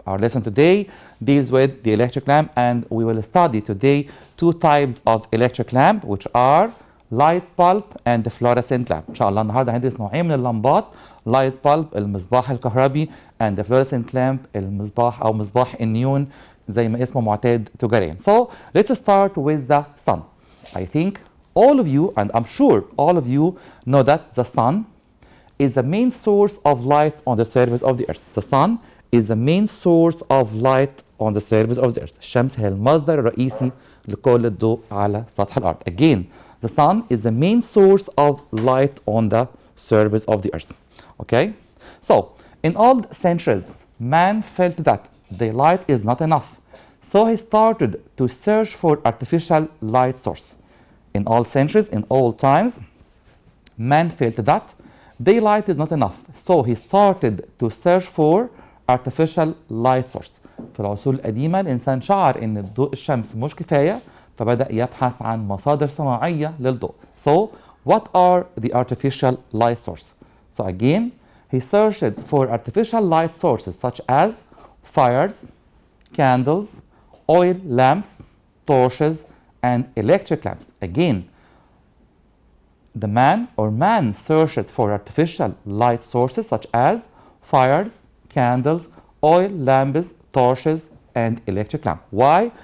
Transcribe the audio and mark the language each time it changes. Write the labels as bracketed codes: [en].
[en] Our lesson today deals with the electric lamp, and we will study today two types of electric lamp, which are light bulb and the fluorescent lamp. [ar] إن شاء الله النهارده هندرس نوعين من اللمبات، [en] light bulb [ar] المصباح الكهربي [en] and the fluorescent lamp [ar] المصباح أو مصباح النيون زي ما اسمه معتاد تجاريا. [en] So let's start with the sun. I think all of you, and I'm sure all of you, know that the sun is the main source of light on the surface of the earth. The sun is the main source of light on the surface of the earth. [ar] الشمس هي المصدر الرئيسي لكل الضوء على سطح الأرض. [en] Again, the sun is the main source of light on the surface of the earth. Okay? So, in old centuries, man felt that the light is not enough. So he started to search for artificial light source. In all centuries, in all times, man felt that daylight is not enough. So he started to search for artificial light source. [ar] في العصور القديمة الإنسان شعر إن ضوء الشمس مش كفاية، فبدأ يبحث عن مصادر صناعية للضوء. [en] So what are the artificial light source? So again, he searched for artificial light sources such as fires, candles, oil lamps, torches, and electric lamps. Again, the man searched for artificial light sources such as fires, candles, oil lamps, torches, and electric lamp. Why?